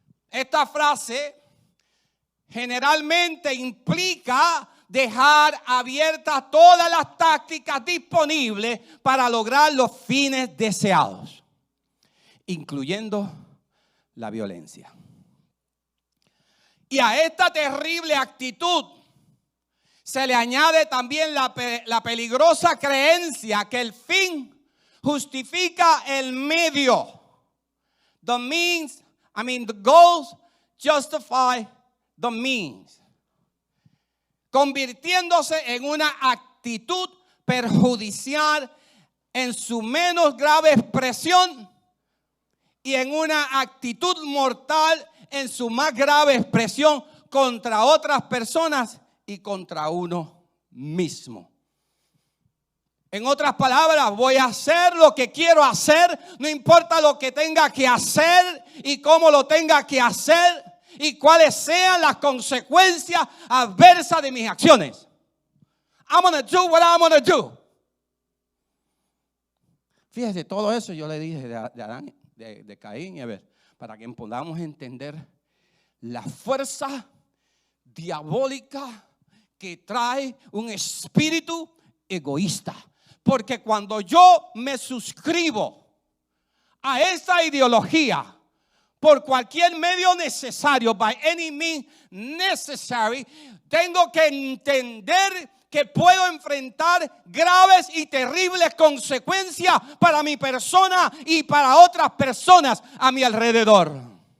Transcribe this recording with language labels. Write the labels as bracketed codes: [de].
[es] Esta frase generalmente implica dejar abiertas todas las tácticas disponibles para lograr los fines deseados, incluyendo la violencia. Y a esta terrible actitud se le añade también la peligrosa creencia que el fin justifica el medio. [en] The goals justify the means. [es] Convirtiéndose en una actitud perjudicial en su menos grave expresión y en una actitud mortal en su más grave expresión contra otras personas y contra uno mismo. En otras palabras, voy a hacer lo que quiero hacer, no importa lo que tenga que hacer y cómo lo tenga que hacer y cuáles sean las consecuencias adversas de mis acciones. [en] I'm going to do what I'm going to do. [es] Fíjese, todo eso yo le dije de Adán, de Caín y Abel, para que podamos entender la fuerza diabólica que trae un espíritu egoísta. Porque cuando yo me suscribo a esa ideología por cualquier medio necesario, [en] by any means necessary, [es] tengo que entender que puedo enfrentar graves y terribles consecuencias para mi persona y para otras personas a mi alrededor.